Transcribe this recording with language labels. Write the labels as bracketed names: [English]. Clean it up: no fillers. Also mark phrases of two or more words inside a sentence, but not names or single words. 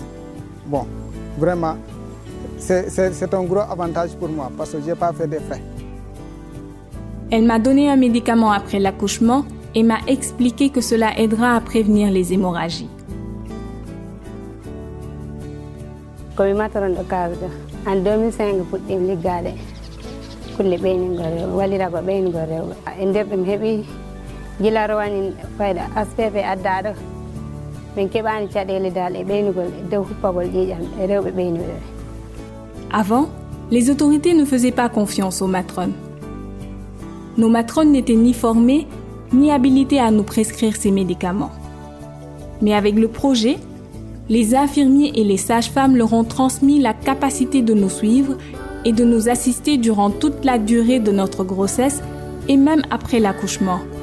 [French] Bon, vraiment, c'est un gros avantage pour moi parce que je n'ai pas fait de frais. Elle m'a donné un médicament après l'accouchement et m'a expliqué que cela aidera à prévenir les hémorragies. En 2005, je suis [Fula] ligade kulle ɓeynugol wallirago ɓeynugol rewɓe e nder ɗum heeɓi gila rowani fayda ASPP addaɗo min keɓani caɗele dal e ɓeynugol e dow huppagol ƴiƴam e rewɓe ɓeynuɓe. [French] Avant, les autorités ne faisaient pas confiance aux matrones. Nos matrones n'étaient ni formées ni habilitées à nous prescrire ces médicaments. Mais avec le projet, les infirmiers et les sages-femmes leur ont transmis la capacité de nous suivre et de nous assister durant toute la durée de notre grossesse et même après l'accouchement.